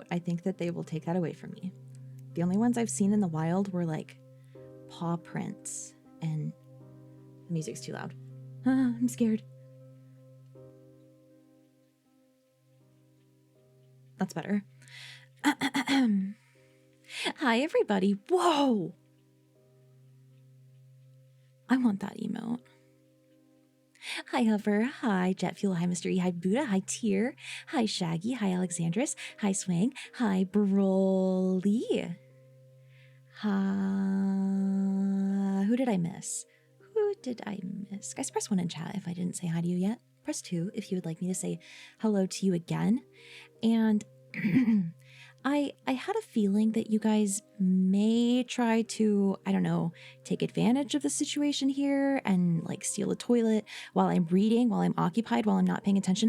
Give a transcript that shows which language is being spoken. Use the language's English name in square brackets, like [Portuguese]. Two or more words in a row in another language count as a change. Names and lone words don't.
[English] I think that they will take that away from me. The only ones I've seen in the wild were like paw prints, and the music's too loud. I'm scared. That's better. Hi, everybody. Whoa! I want that emote. Hi, Hover. Hi, Jet Fuel. Hi, Mr. E. Hi, Buddha. Hi, Tier. Hi, Shaggy. Hi, Alexandris. Hi, Swang. Hi, Broly. Who did I miss? Who did I miss? Guys, press 1 in chat if I didn't say hi to you yet. Press 2 if you would like me to say hello to you again. And I had a feeling that you guys may try to, I don't know, take advantage of the situation here and like steal a toilet while I'm reading, while I'm occupied, while I'm not paying attention.